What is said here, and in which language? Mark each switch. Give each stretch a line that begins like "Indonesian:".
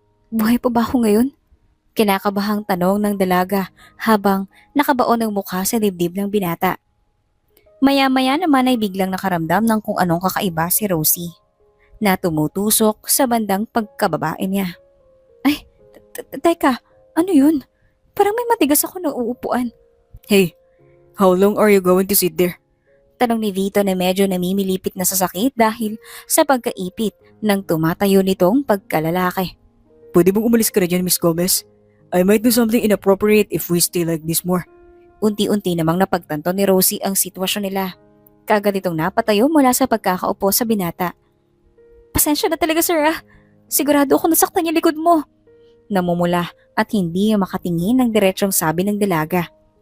Filipino: Buhay pa ba ako ngayon? Kinakabahang tanong ng dalaga habang nakabaon ng mukha sa dibdib ng binata. Maya-maya naman ay biglang nakaramdam ng kung anong kakaiba si Rosie na tumutusok sa bandang pagkababae niya. Ay, teka, ano yun? Parang may matigas ako na uupuan.
English: Hey, how long are you going to sit there?
Filipino: Tanong ni Vito na medyo namimilipit na sa sakit dahil sa pagkaipit ng tumatayo nitong pagkalalaki. Pwede bang umalis ka na dyan, Miss Gomez?
English: I might do something inappropriate if we stay like this more.
Filipino: Unti-unti namang napagtanto ni Rosie ang sitwasyon nila. Kagad itong napatayo mula sa pagkakaupo sa binata. Pasensya na talaga sir ah. Sigurado ako nasaktan yung likod mo. Namumula at hindi makatingin ng diretsong sabi ng dalaga.